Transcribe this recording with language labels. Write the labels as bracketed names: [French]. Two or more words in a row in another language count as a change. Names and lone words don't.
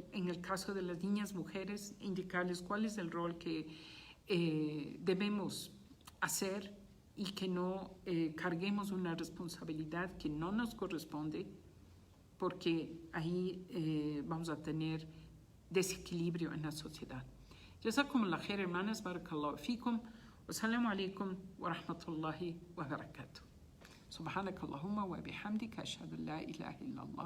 [Spanish] En el caso de las niñas mujeres, indicarles cuál es el rol que debemos hacer y que no carguemos una responsabilidad que no nos corresponde, porque ahí vamos a tener desequilibrio en la sociedad. [Arabic] جزاكم الله خير, hermanas, بارك الله فيكم. والسلام عليكم ورحمة الله وبركاته. سبحانك اللهم وبحمدك أشهد أن لا إله إلا الله.